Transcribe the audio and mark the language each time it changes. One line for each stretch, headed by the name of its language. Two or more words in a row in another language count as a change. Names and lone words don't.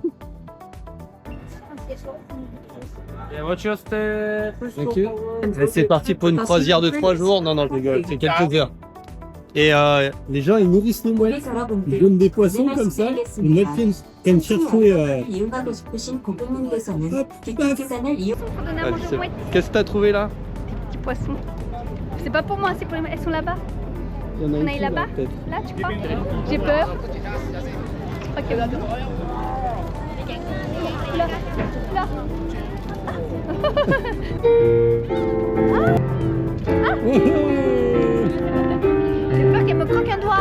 French: Et c'est parti pour une croisière de 3 jours. Non, je rigole, c'est quelques heures. Et Les gens, ils nourrissent nos mouettes. Ils donnent des poissons comme ça. Les mouettes viennent chercher.
Korean: 이용하고 싶으신 고객님께서는
French: Hop,
Korean: 계산을 이용.
French: Faut donner à manger aux mouettes, qu'est-ce que t'as trouvé là? petits poissons. C'est pas pour moi, c'est pour les mouettes. Elles sont là-bas. Il y en a On une aille qui, là, là-bas peut-être. Là, tu crois? J'ai peur. Je crois qu'il y a là. Là. Là. J'ai peur qu'elle me croque un doigt.